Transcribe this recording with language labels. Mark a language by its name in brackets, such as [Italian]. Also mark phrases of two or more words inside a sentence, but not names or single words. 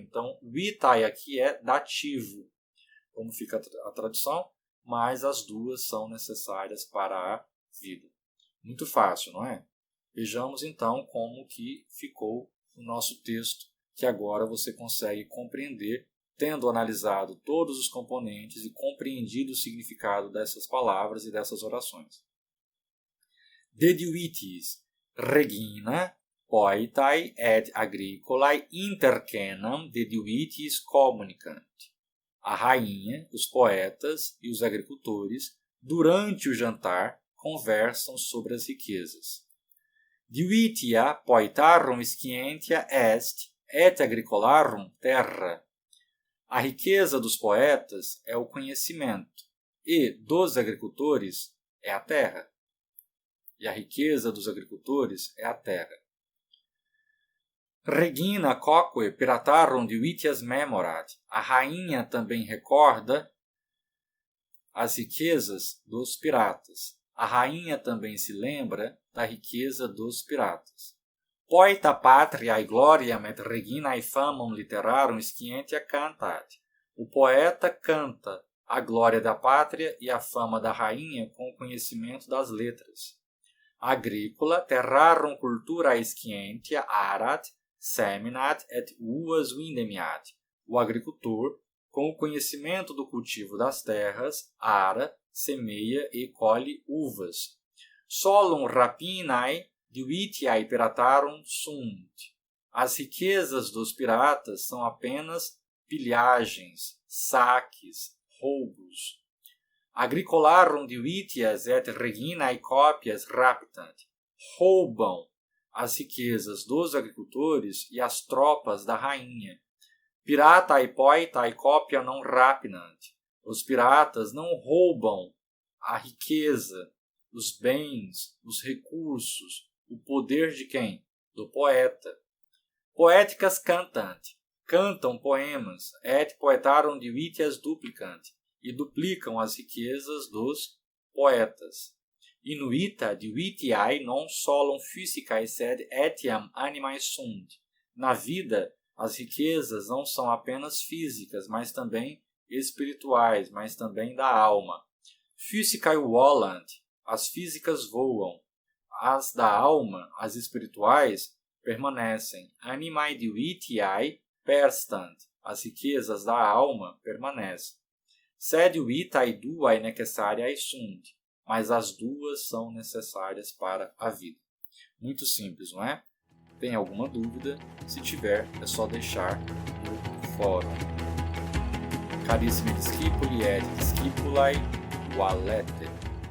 [Portuguese] Então, vitae aqui é dativo, como fica a tradução, mas as duas são necessárias para a vida. Muito fácil, não é? Vejamos então como que ficou o nosso texto, que agora você consegue compreender, tendo analisado todos os componentes e compreendido o significado dessas palavras e dessas orações. [Latin] Dedivitis regina poetae et agricolae intercenam dedivitis communicant. [Portuguese] A rainha, os poetas e os agricultores, durante o jantar, conversam sobre as riquezas. [Latin] Divitia poetarum scientia est et agricolarum terra. [Portuguese] A riqueza dos poetas é o conhecimento e dos agricultores é a terra. E a riqueza dos agricultores é a terra. [Latin] Regina quoque piratarum divitias memorat. [Portuguese] A rainha também recorda as riquezas dos piratas. A rainha também se lembra da riqueza dos piratas. [Latin] Poeta patriae gloriam et reginae famam literarum scientia cantat. [Portuguese] O poeta canta a glória da pátria e a fama da rainha com o conhecimento das letras. [Latin] Agricola terrarum culturae scientia arat, seminat et uvas vindemiat. [Portuguese] O agricultor, com o conhecimento do cultivo das terras, ara, semeia e colhe uvas. [Latin] Solum rapinae divitiae piratarum sunt. [Portuguese] As riquezas dos piratas são apenas pilhagens, saques, roubos. [Latin] Agricolarum divitias et reginae copias raptant. [Portuguese] Roubam as riquezas dos agricultores e as tropas da rainha. [Latin] Piratae poetae copia non rapinant. [Portuguese] Os piratas não roubam a riqueza, os bens, os recursos, o poder de quem? Do poeta. [Latin] Poeticas cantant. [Portuguese] Cantam poemas. [Latin] Et poetarum divitias duplicant. [Portuguese] E duplicam as riquezas dos poetas. [Latin] Inuita divitiae non solum physicae sed etiam animae sunt. [Portuguese] Na vida, as riquezas não são apenas físicas, mas também espirituais, mas também da alma. [Latin] Physicae volant. [Portuguese] As físicas voam. As da alma, as espirituais, permanecem. [Latin] Animae divitiae perstant. [Portuguese] As riquezas da alma permanecem. [Latin] Sed vitae duae necessariae sunt. [Portuguese] Mas as duas são necessárias para a vida. Muito simples, não é? Tem alguma dúvida? Se tiver, é só deixar no fórum. [Latin] Carissimi discipuli et discipulae, valete.